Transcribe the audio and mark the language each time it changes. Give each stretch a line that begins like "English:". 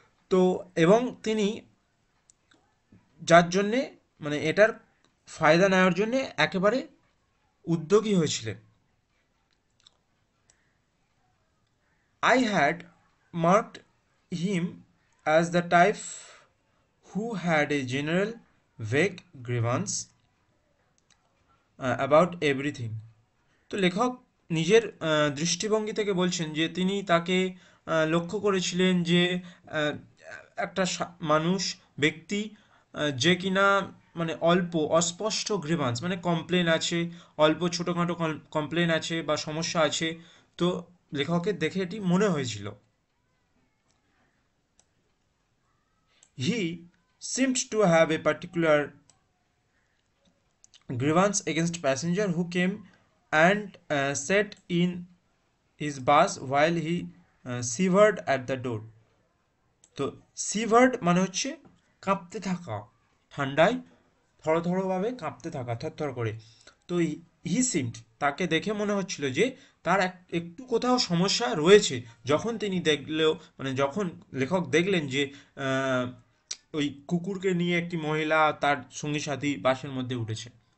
Bangla: তো এবং তিনি যার জন্যে মানে এটার ফায়দা নেওয়ার জন্যে একেবারে উদ্যোগী হয়েছিলেন।
English: I had marked him as the type who had a general vague grievance about everything.
Bangla: তো লেখক নিজের দৃষ্টিভঙ্গি থেকে বলছেন যে তিনি তাকে লক্ষ্য করেছিলেন যে একটা মানুষ ব্যক্তি যে কিনা মানে অল্প অস্পষ্ট গ্রিভান্স মানে কমপ্লেন আছে, অল্প ছোটোখাটো কমপ্লেন আছে বা সমস্যা আছে। তো লেখকের দেখে এটি মনে হয়েছিল।
English: He seemed to have a particular grievance against passenger who came and sat in his bus while he shivered at the door.
Bangla: তো সিভার্ড মানে হচ্ছে কাঁপতে থাকা, ঠান্ডায় থরথরভাবে কাঁপতে থাকা, থরথর করে। তো
English: he seemed,
Bangla: তাকে দেখে মনে হচ্ছিল যে তার একটু কোথাও সমস্যা রয়েছে। যখন তিনি দেখলেও মানে যখন লেখক দেখলেন যে আহ, ওই কুকুরকে নিয়ে একটি মহিলা তার সঙ্গী সাথী বাসের মধ্যে উঠেছে।